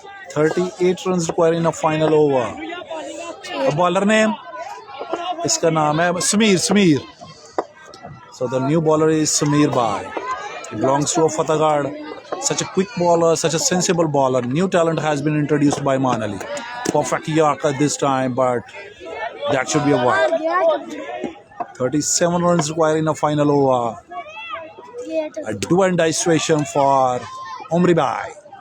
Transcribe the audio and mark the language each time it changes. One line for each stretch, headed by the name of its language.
English: 38 runs required in a final over. The bowler name?
Hindi: इसका नाम है Sameer.
English: So the new bowler is Sameer Bhai. He belongs to a Fatehgarh. Such a quick bowler, such a sensible bowler. New talent has been introduced by Manali. Perfect Yorker this time, but that should be a wide. 37 runs required in a final over. A do and die situation for Umri Bhai.